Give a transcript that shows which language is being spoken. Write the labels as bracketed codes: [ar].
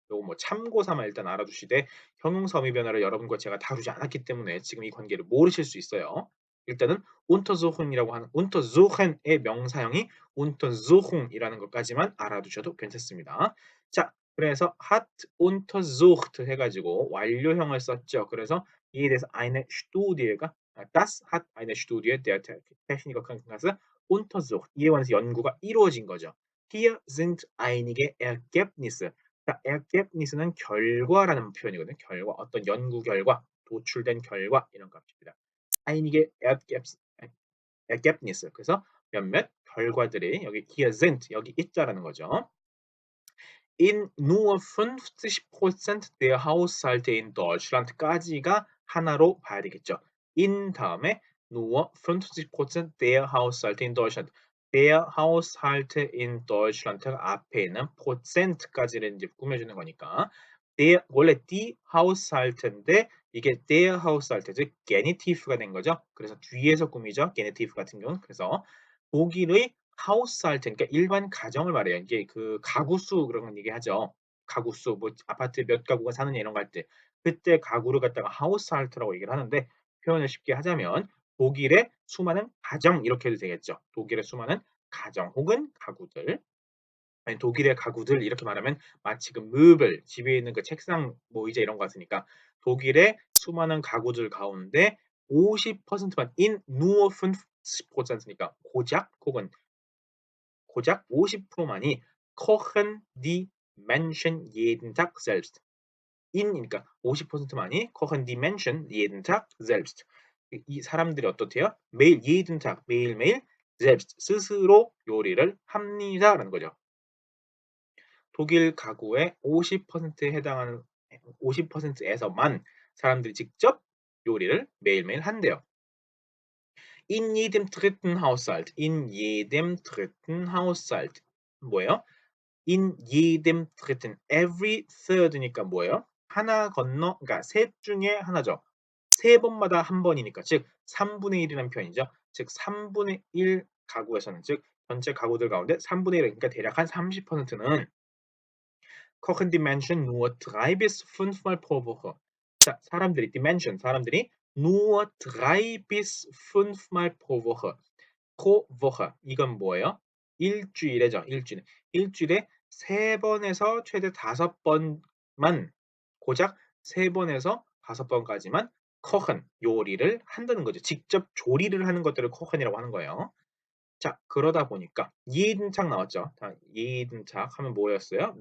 [ko] 요거 뭐 참고 삼아 일단 알아두시되 형용사 어미 변화를 여러분과 제가 다루지 않았기 때문에 지금 이 관계를 모르실 수 있어요. 일단은 untersuchen이라고 하는 untersuchen의 명사형이 untersuchung이라는 것까지만 알아두셔도 괜찮습니다. 자, 그래서 hat untersucht 해가지고 완료형을 썼죠. 그래서 이에 대해서 [de] eine Studie가 das hat eine Studie der Techniker Krankenkasse untersucht. [ko] 이에 관해서 연구가 이루어진 거죠. [de] Hier sind einige Ergebnisse. [ko] 자, Ergebnisse는 결과라는 표현이거든요. 결과, 어떤 연구 결과, 도출된 결과 이런 값입니다. [de] einige Ergebnisse. [ko] 그래서 몇몇 결과들이 여기 hier sind 여기 있다라는 거죠. [de] In nur 50% der Haushalte in Deutschland까지가 [ko] 하나로 봐야 되겠죠. [de] in 다음에 nur 50% der Haushalte in Deutschland. [ko] der Haushalte in Deutschland 앞에 있는 %까지를 이제 꾸며주는 거니까 der 원래 die Haushalte인데 이게 der Haushalte 즉 게니티브가 된 거죠. 그래서 뒤에서 꾸미죠. 게니티브 같은 경우는 그래서 독일의 하우스할트 그러니까 일반 가정을 말해요. 이게 그 가구수 그런 건 얘기하죠. 가구수 뭐 아파트 몇 가구가 사느냐 이런 거 할 때 그때 가구를 갖다가 하우스할트라고 얘기를 하는데 표현을 쉽게 하자면 독일의 수많은 가정 이렇게 해도 되겠죠. 독일의 수많은 가정 혹은 가구들 아니 독일의 가구들 이렇게 말하면 마치 그 möbel 집에 있는 그 책상 뭐 의자 이런 거 같으니까 독일의 수많은 가구들 가운데 50%만 in nur 50%니까 고작 혹은 고작 50%만이 [de] kochen die Menschen jeden Tag selbst. [ko] in이니까 50%만이 [de] kochen die Menschen jeden Tag selbst. [ko] 이 사람들이 어떻대요? 매일 jeden Tag 매일매일 selbst 스스로 요리를 합니다라는 거죠. 독일 가구의 50%에 해당하는 50%에서만 사람들이 직접 요리를 매일매일 한대요. [de] In jedem dritten Haushalt. In jedem dritten Haushalt. 뭐예요? In jedem dritten. [en] Every third [ko] 니까 뭐예요? 하나 건너, 그러니까 셋 중에 하나죠. 세 번마다 한 번이니까, 즉 3분의 1이라는 표현이죠. 즉 3분의 1 가구에서는, 즉 전체 가구들 가운데 3분의 1, 그러니까 대략 한 30%는 [de] kochen die Menschen nur 3 bis 5 Mal pro Woche. [ko] 자, 사람들이 dimension, 사람들이 [de] nur 3 bis 5 Mal pro Woche. [ko] pro Woche. 이건 뭐예요? 일주일에죠. 일주일에. 일주일에 3번에서 최대 5번만 고작 3번에서 5번까지만 kochen 요리를 한다는 거죠. 직접 조리를 하는 것들을 kochen이라고 하는 거예요. 자, 그러다 보니까 jeden Tag 나왔죠. 다 jeden Tag 하면 뭐였어요?